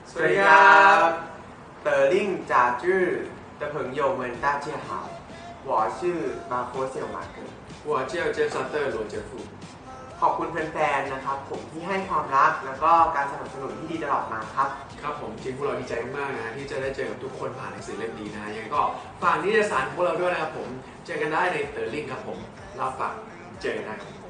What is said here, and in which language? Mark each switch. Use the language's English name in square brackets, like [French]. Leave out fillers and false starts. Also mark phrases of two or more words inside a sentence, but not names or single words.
[Thai] สวัสดีครับ [Chinese] เต๋อลิ่งจ่าจื้อ的朋友们大家好我是มาโคเซียวมาเกิด 我叫เจฟซัตเตอร์โรเจฟฟู [Thai] ขอบคุณแฟนๆนะครับผมที่ให้ความรักแล้วก็การสนับสนุนที่ดีตลอดมาครับ ครับผมจริงพวกเราดีใจมากนะที่จะได้เจอกับทุกคนผ่านหนังสือเล่มดีนะยังไงก็ฝากนิตยสารของพวกเราด้วยนะครับผมเจอกันได้ในเต๋อลิ่งครับผมรับฝากเจอกันได้